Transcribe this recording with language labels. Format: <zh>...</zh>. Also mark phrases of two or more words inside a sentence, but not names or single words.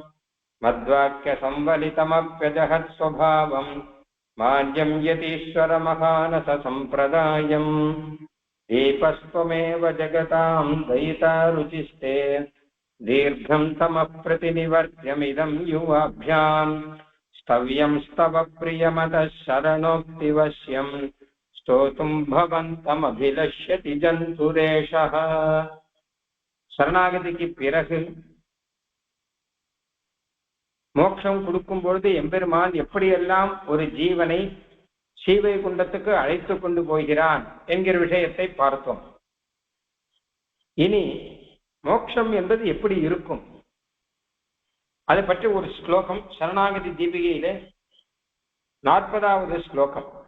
<sa>मद्वाक्यसंवलितमप्यजहत्स्वभावम् मान्यं यतीश्वरमहानससम्प्रदायम् दीपस्त्वमेव जगतां दयिता रुचिस्ते दीर्घं तमः प्रतिनिवर्त्यमिदं युवाभ्याम् स्तव्यं स्तव प्रियमतः शरणोक्तिवश्यं स्तोतुं भवन्तमभिलष्यति जन्तुरेषः.</sa> <ta>சரணாகதிக்கு பிறகு மோட்சம் கொடுக்கும் பொழுது எம்பெருமான் எப்படியெல்லாம் ஒரு ஜீவனை ஸ்ரீவைகுண்டத்துக்கு அழைத்து கொண்டு போகிறான் என்கிற விஷயத்தை பார்த்தோம். இனி மோட்சம் என்பது எப்படி இருக்கும் அதை பற்றி ஒரு ஸ்லோகம் சரணாகதி தீபிகையிலே 40வது ஸ்லோகம்.</ta>